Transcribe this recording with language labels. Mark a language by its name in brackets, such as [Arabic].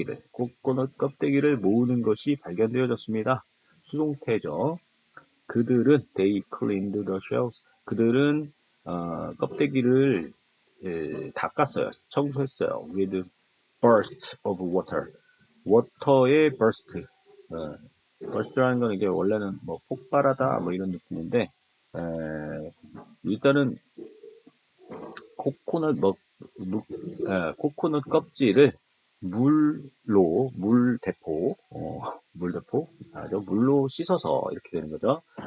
[Korean] 코코넛 껍데기를 모으는 것이 발견되어졌습니다. 수동태죠. 그들은 [English] they cleaned the shells. [Korean] 그들은 껍데기를 닦았어요. 청소했어요. [English] with bursts of water. [Korean] 워터의 burst. burst라는 건 이게 원래는 뭐 폭발하다 뭐 이런 느낌인데 일단은 코코넛 코코넛 껍질을 물대포 물로 씻어서 이렇게 되는 거죠.